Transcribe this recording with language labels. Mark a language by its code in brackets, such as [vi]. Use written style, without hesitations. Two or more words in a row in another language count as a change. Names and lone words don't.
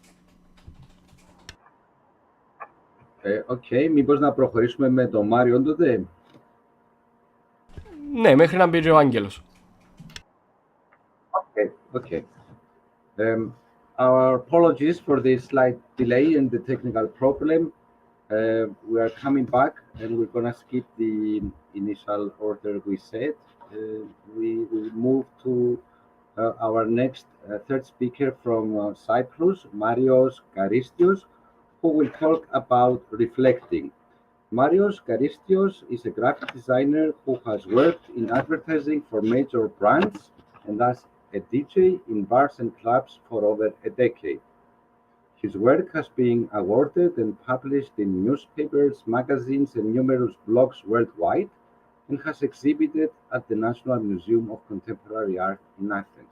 [el] Okay, μήπως να προχωρήσουμε με τον Μάριο τότε. Ναι, μέχρι να μπει ο Άγγελος. [en] Okay. Our apologies for this slight delay and the technical problem. We are coming back and we're going to skip the initial order we set. We will move to our next third speaker from Cyprus, Márιος Καρύστιος, who will talk about reflecting. Márιος Καρύστιος is a graphic designer who has worked in advertising for major brands and as a DJ in bars and clubs for over a decade. His work has been awarded and published in newspapers, magazines, and numerous blogs worldwide, and has exhibited at the National Museum of Contemporary Art in Athens.